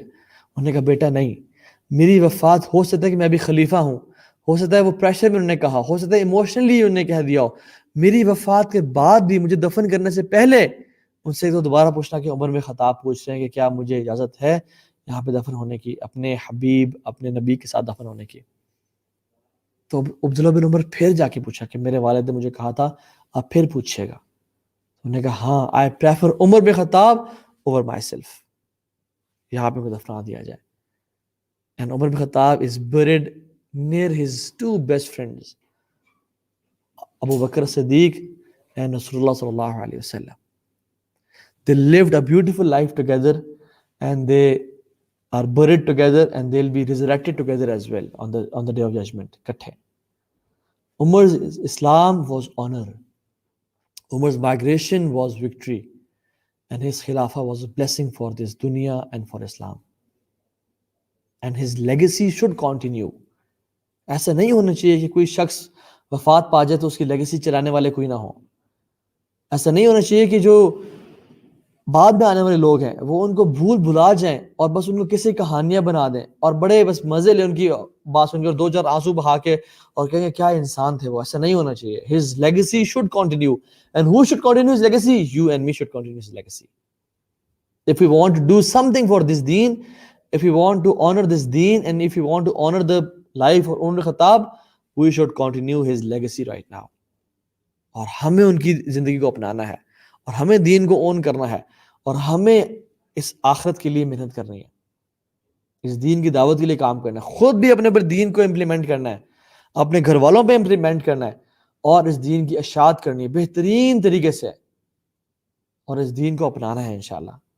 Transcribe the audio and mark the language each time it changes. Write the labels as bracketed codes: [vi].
[ur] انہوں نے کہا بیٹا نہیں، میری وفات ہو سکتا ہے کہ میں ابھی خلیفہ ہوں، ہو سکتا ہے وہ پریشر میں انہوں نے کہا، ہو سکتا ہے ایموشنلی انہوں نے کہہ دیا ہو، میری وفات کے بعد بھی مجھے دفن کرنے سے پہلے ان سے تو دوبارہ پوچھنا کہ عمر بن خطاب پوچھ رہے ہیں کہ کیا مجھے اجازت ہے یہاں پہ دفن ہونے کی، اپنے حبیب اپنے نبی کے ساتھ دفن ہونے کی. تو عبداللہ بن عمر پھر جا کے پوچھا کہ میرے والد نے مجھے کہا تھا آپ پھر پوچھیے گا. انہوں نے کہا ہاں [en] I prefer Umar bin Khattab over myself, [ur] یہاں پہ دفنا دیا جائے. [en] And Umar bin Khattab is buried near his two best friends, Abu Bakr Siddiq and Rasulullah sallallahu alaihi wasallam. They lived a beautiful life together, and they are buried together, and they'll be resurrected together as well on the day of judgment. Umar's Islam was honor. Umar's migration was victory, and his Khilafah was a blessing for this dunya and for Islam. And his legacy should continue. [ur] ایسا نہیں ہونا چاہیے کہ کوئی شخص وفات پا جائے تو اس کی لیگیسی چلانے والے کوئی نہ ہوں. ایسا نہیں ہونا چاہیے کہ جو بعد میں آنے والے لوگ ہیں وہ ان کو بھلا جائیں اور بس ان کو کسی کہانیاں بنا دیں اور بڑے بس مزے لیں ان کی بات سن کے اور دو چار آنسو بہا کے اور کہیں گے کیا انسان تھے وہ. ایسا نہیں ہونا چاہیے. [en] His legacy should continue. And who should continue his legacy? You and me should continue his legacy. If we want to do something for this deen, if we want to honor this deen, and if we want to honor the life of Umar Khattab, we should continue his legacy right now. [ur] اور ہمیں ان کی زندگی کو اپنانا ہے اور ہمیں دین کو اون کرنا ہے اور ہمیں اس آخرت کے لیے محنت کرنی ہے، اس دین کی دعوت کے لیے کام کرنا ہے، خود بھی اپنے پر دین کو امپلیمنٹ کرنا ہے، اپنے گھر والوں پہ امپلیمنٹ کرنا ہے اور اس دین کی اشاعت کرنی ہے بہترین طریقے سے اور اس دین کو اپنانا ہے انشاءاللہ.